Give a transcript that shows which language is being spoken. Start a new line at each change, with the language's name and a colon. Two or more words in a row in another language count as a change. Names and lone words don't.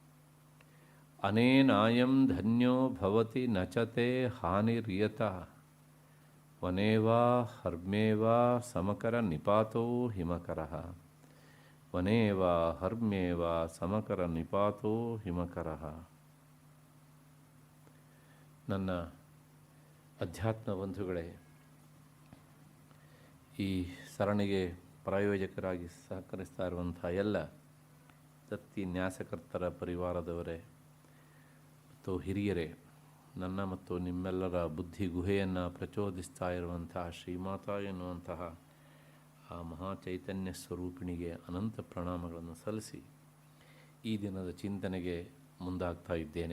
Sanskrit: ಅನೇನಾಯಂ ಧನ್ಯೋ ಭವತಿ ನಚತೆ ಹಾನಿರ್ಯತ ವನೇವಾ ಹರ್ಮ್ಯೇವಾ ಸಮಕರ ನಿಪಾತೋ ಹಿಮಕರಃ. ವನೇವಾ ಹರ್ಮ್ಯೇವಾ ಸಮಕರ ನಿಪಾತೋ ಹಿಮಕರಃ.
Kannada: ನನ್ನ ಅಧ್ಯಾತ್ಮ ಬಂಧುಗಳೇ, ಈ ಸರಣಿಗೆ ಪ್ರಾಯೋಜಕರಾಗಿ ಸಹಕರಿಸ್ತಾ ಇರುವಂಥ ಎಲ್ಲ ದತ್ತಿ ನ್ಯಾಸಕರ್ತರ ಪರಿವಾರದವರೇ ಮತ್ತು ಹಿರಿಯರೇ, ನನ್ನ ಮತ್ತು ನಿಮ್ಮೆಲ್ಲರ ಬುದ್ಧಿ ಗುಹೆಯನ್ನು ಪ್ರಚೋದಿಸ್ತಾ ಇರುವಂತಹ ಶ್ರೀಮಾತಾ ಎನ್ನುವಂತಹ ಆ ಮಹಾಚೈತನ್ಯ ಸ್ವರೂಪಿಣಿಗೆ ಅನಂತ ಪ್ರಣಾಮಗಳನ್ನು ಸಲ್ಲಿಸಿ ಈ ದಿನದ ಚಿಂತನೆಗೆ ಮುಂದಾಗ್ತಾ ಇದ್ದೇನೆ.